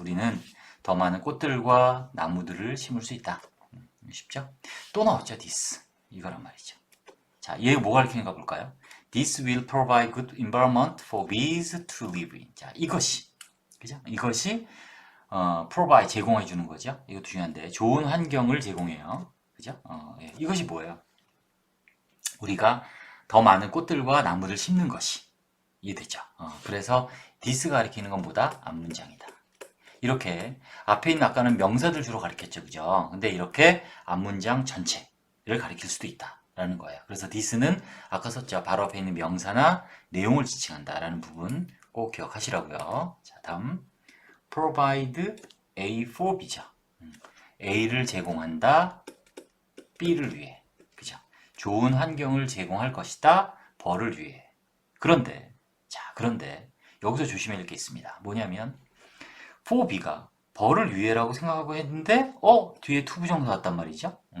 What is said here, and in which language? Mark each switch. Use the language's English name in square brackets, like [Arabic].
[Korean] 우리는 더 많은 꽃들과 나무들을 심을 수 있다. 쉽죠? 또 나왔죠, this. 이거란 말이죠. 자, 얘가 뭐 가르치는가 볼까요? [English] This will provide good environment for bees to live in. [Korean] 자, 이것이. 그죠? 이것이 provide 제공해 주는 거죠. 이것도 중요한데 좋은 환경을 제공해요. 그죠? 예. 이것이 뭐예요? 우리가 더 많은 꽃들과 나무를 심는 것이. 이해되죠? 그래서 this가 가리키는 건 뭐다? 앞문장이다. 이렇게 앞에 있는 아까는 명사들 주로 가리켰죠. 그죠? 근데 이렇게 앞문장 전체를 가리킬 수도 있다. 라는 거예요. 그래서 this는 아까 썼죠. 바로 앞에 있는 명사나 내용을 지칭한다 라는 부분 꼭 기억하시라고요. 자, 다음 provide A for B죠. A를 제공한다 B를 위해. 그죠? 좋은 환경을 제공할 것이다 벌을 위해. 그런데 여기서 조심해야 할 게 있습니다. 뭐냐면 for B가 벌을 위해라고 생각하고 했는데 뒤에 투부정사 왔단 말이죠.